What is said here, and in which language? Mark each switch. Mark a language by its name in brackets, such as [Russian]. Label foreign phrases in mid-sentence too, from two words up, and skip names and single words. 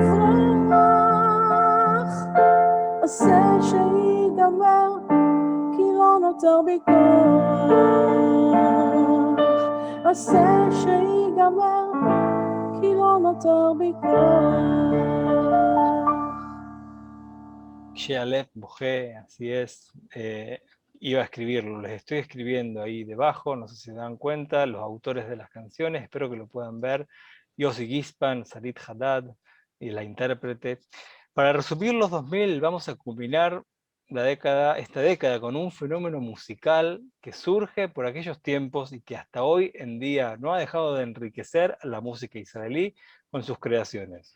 [Hebrew] לברוח, עשה שיגמר כי לא נותר בי כוח, עשה שיגמר כי לא נותר בי כוח. Shealef Bohe, [Spanish] así es, iba a escribirlo, les estoy escribiendo ahí debajo, no sé si se dan cuenta, los autores de las canciones, espero que lo puedan ver, Yossi Gispan, Sarit Haddad y la intérprete. Para resumir los 2000, vamos a culminar esta década con un fenómeno musical que surge por aquellos tiempos y que hasta hoy en día no ha dejado de enriquecer a la música israelí con sus creaciones.